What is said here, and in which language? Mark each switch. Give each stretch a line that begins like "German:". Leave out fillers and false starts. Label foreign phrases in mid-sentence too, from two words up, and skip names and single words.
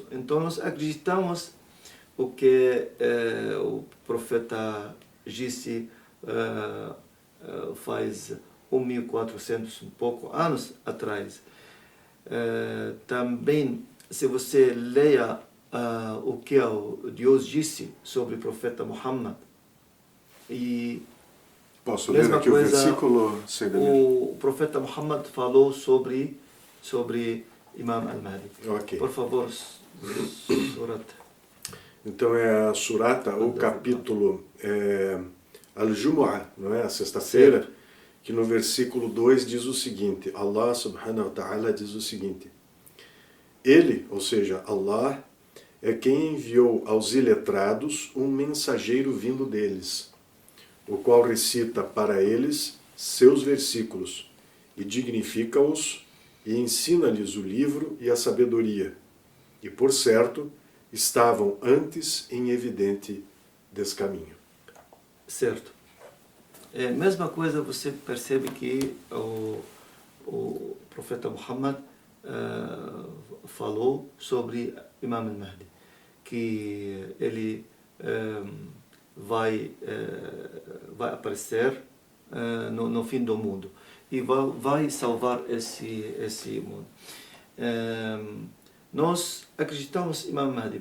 Portuguese: Então nós acreditamos o que o profeta disse faz 1400 um pouco anos atrás. Também, se você leia o que Deus disse sobre o profeta Muhammad, e posso ler aqui coisa, o versículo? O profeta Muhammad falou sobre Imam al-Mahdi. Okay. Por favor, Surat. Então é a Surata, o capítulo Al-Jumu'ah, não é? A sexta-feira, que no versículo 2 diz o seguinte: Allah
Arabic: سبحانه وتعالى
Portuguese: diz o seguinte: Ele, ou seja, Allah, é quem enviou aos iletrados um mensageiro vindo deles, o qual recita para eles seus versículos e dignifica-os e ensina-lhes o livro e a sabedoria. E, por certo, estavam antes em evidente descaminho. Certo. Mesma coisa você percebe que o profeta Muhammad falou sobre Imam al-Mahdi, que ele vai aparecer no fim do mundo e vai salvar esse mundo. Nós acreditamos em Imam Mahdi.